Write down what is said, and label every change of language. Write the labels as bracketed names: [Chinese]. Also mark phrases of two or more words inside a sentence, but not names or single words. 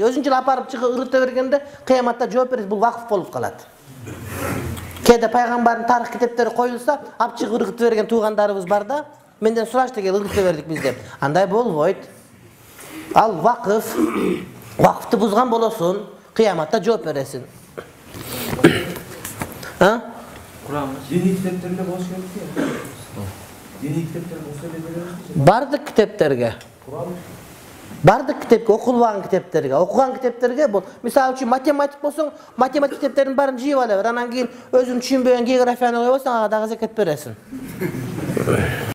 [Kyrgyz] Өзүнчө апарып ырыта бергенде кыяматта жооп берет, бул вакыф болуп калат. Кээде пайгамбардын тарых китептери коюлса, алып чыгып ыргытып берген туугандарыбыз бар да, менден сурашты, кел ыргытып бердик биз деп. Андай болбойт. Ал вакыф. Вакыфты бузган болосуң, кыяматта жооп бересиң. [Turkish] Dini kitaplarında boş yok ya. Dini kitaplar olsa da böyle. [Kyrgyz] Бардык китептерге. Бардык китепке, окулган китептерге, окуган китептерге бул. Мисалы үчүн математик болсоң, математик китептердин баарын жыйып ала бер. Анан кийин өзүң түшүнбөгөн географияны койбосоң, ага дагы закат бересиң.